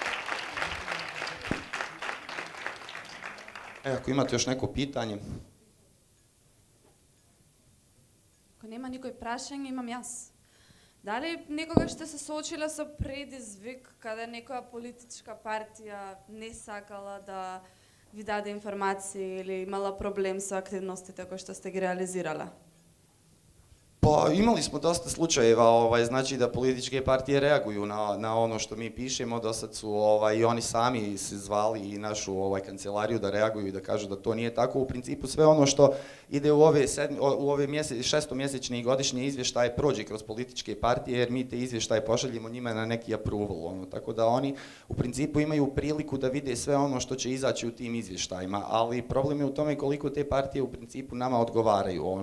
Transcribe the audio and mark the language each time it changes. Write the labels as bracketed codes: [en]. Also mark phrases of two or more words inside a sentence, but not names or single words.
[bs] Ako imate još neko pitanje. [mk] нема никој прашање, имам јас. Дали некогаш сте се соочиле со предизвик каде некоја политичка партија не сакала да ви даде информации или имала проблем со активностите кои што сте ги реализирала? [bs] Pa imali smo dosta slučajeva, znači da političke partije reaguju na ono što mi pišemo, do sad su i oni sami se zvali i našu kancelariju da reaguju i da kažu da to nije tako. U principu sve ono što ide u ove šestomjesečne i godišnje izvještaje prođe kroz političke partije, jer mi te izvještaje pošaljemo njima na neki approval, tako da oni u principu imaju priliku da vide sve ono što će izaći u tim izvještajima, ali problem je u tome koliko te partije u principu nama odgovaraju.